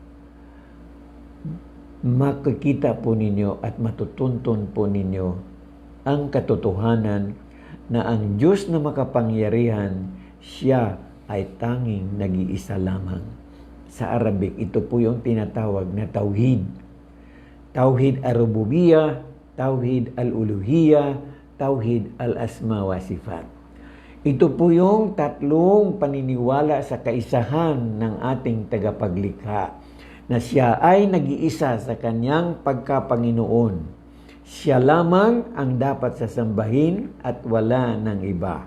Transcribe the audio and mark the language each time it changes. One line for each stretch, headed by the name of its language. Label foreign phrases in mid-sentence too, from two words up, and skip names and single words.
Filipino: Makikita po ninyo at matutuntun po ninyo ang katotohanan na ang Diyos na makapangyarihan, siya ay tanging nag-iisa lamang. Sa Arabic, ito po yung tinatawag na tauhid.
Arabic: توحيد الربوبية، توحيد الألوهية، توحيد الأسماء والصفات.
Filipino: Ito po yung tatlong paniniwala sa kaisahan ng ating tagapaglikha, na siya ay nag-iisa sa kanyang pagkapanginoon. Siya lamang ang dapat sasambahin at wala ng iba.